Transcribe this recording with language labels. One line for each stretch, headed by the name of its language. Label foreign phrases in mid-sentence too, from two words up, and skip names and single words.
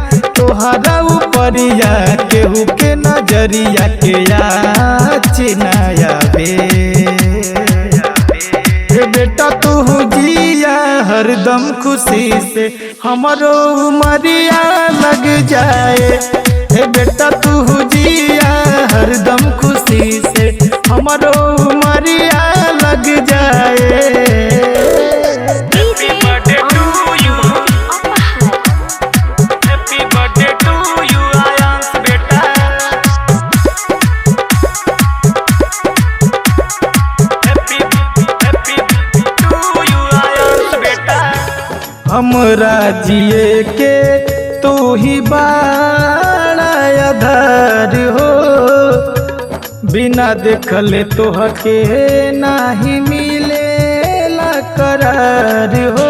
Bhojpuri: तोहरा ऊपरिया केहू के नजरिया के चिनाया बेटा तू जिया हरदम खुशी से, हमारो उमरिया लग जाए। हे बेटा तू जिया हरदम खुशी से, हमारो उमरिया लग जाए।
English: happy birthday to you, happy birthday to you आयांश बेटा। happy to you आयांश बेटा।
Bhojpuri: हमरा जिए के तू ही बाड़ा आधार हो, बिना देखले तोहके नाही मिलेला करार हो।